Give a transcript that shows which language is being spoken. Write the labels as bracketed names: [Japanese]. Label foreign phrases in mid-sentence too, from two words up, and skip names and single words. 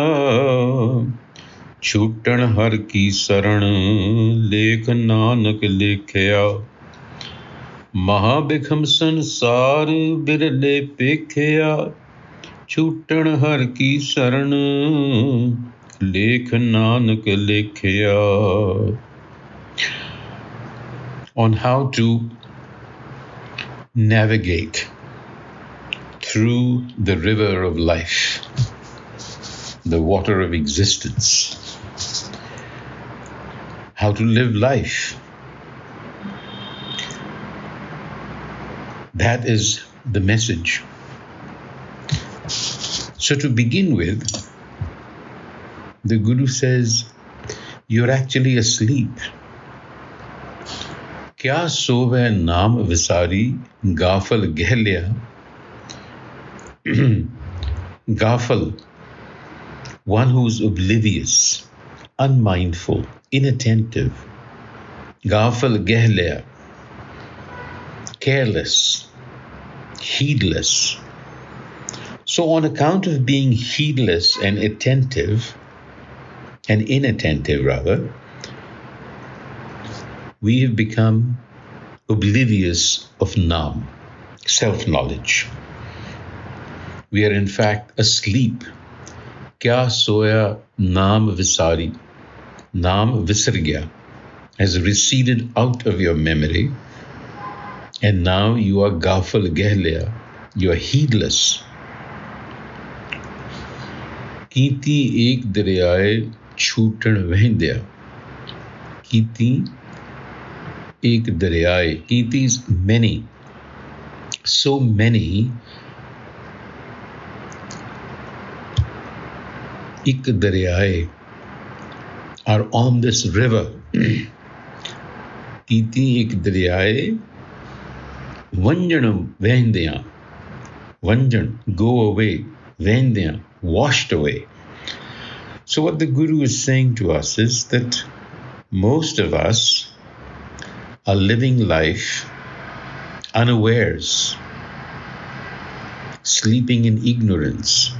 [Punjabi] ਛੂਟਨ ਹਰਿ ਕੀ ਸਰਣਿ ਲੇਖੁ ਨਾਨਕ ਲਿਖਿਆ. ਮਹਾਬਿਖਮ ਸੰਸਾਰ ਵਿਰਲੇ ਪਿਖਿਆ. ਛੂਟਨ ਹਰਿ ਕੀ ਸਰਣਿ ਲੇਖੁ ਨਾਨਕ ਲਿਖਿਆ. [English] On how to navigate through the river of life, the water of existence, how to live life. That is the message. So to begin with, the Guru says, you're actually asleep. [Punjabi] ਕਿਆ ਸੋਵਹਿ ਨਾਮੁ ਵਿਸਾਰਿ ਗਾਫਲ ਗਹਿ ਲੀਆ. Gafal, [English] one who's oblivious, unmindful, inattentive. [Punjabi] ਗਾਫਲ ਗਹਿਲਿਆ, [English] careless, heedless. So on account of being heedless and inattentive rather, we have become oblivious of Naam, self-knowledge. We are in fact asleep. [Punjabi] ਕਿਆ ਸੋਇਆ ਨਾਮੁ ਵਿਸਾਰਿ. ਨਾਮੁ ਵਿਸਰ ਗਇਆ, [English] has receded out of your memory, and now you are [Punjabi] ਗਾਫਲ ਗਹਿ ਲੀਆ. [English] You are heedless. [Punjabi] ਕਿਤੀ ਇਕ ਦਰਿਆਇ ਛੂਟਨ ਵਹਿੰਦਿਆ. ਕਿਤੀ ਇਕ ਦਰਿਆਇ. [English] Kiti is many. So many. [Punjabi] ਇਕ ਦਰਿਆਇ [English] are on this river. [Punjabi] ਕਿਤੀ ਇਕ ਦਰਿਆਇ ਵੰਞਨਿ ਵਹਿੰਦਿਆ. Vanjan, [English] go away. Vehendya, washed away. So what the Guru is saying to us is that most of us are living life unawares, sleeping in ignorance.